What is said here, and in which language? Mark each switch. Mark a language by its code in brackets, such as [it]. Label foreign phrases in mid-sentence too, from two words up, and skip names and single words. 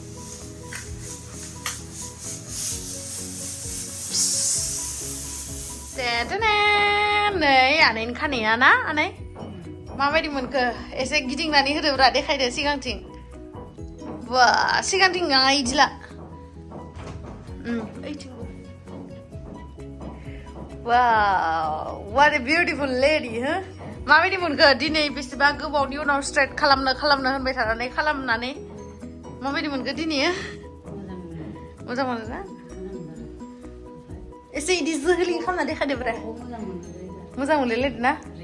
[brx] नै आनैनि खानाया ना आनै माबायदि मोनखो एसे गिदिंनानै होदोब्रा देखायदो सिगांथिं बा सिगांथिं नङा इदिला [en] Wow, what a beautiful lady, huh? [brx] माबायदि मोनखो दिनै बेसेबा गोबावनि उनाव स्ट्रेट खालामनो होनबाय थानानै खालामनानै माबायदि मोनखो दिनै मोजां मोनो ना एसे इदि जोहलि खालामना देखायदोब्रा मोजां मोनलायलायदो ना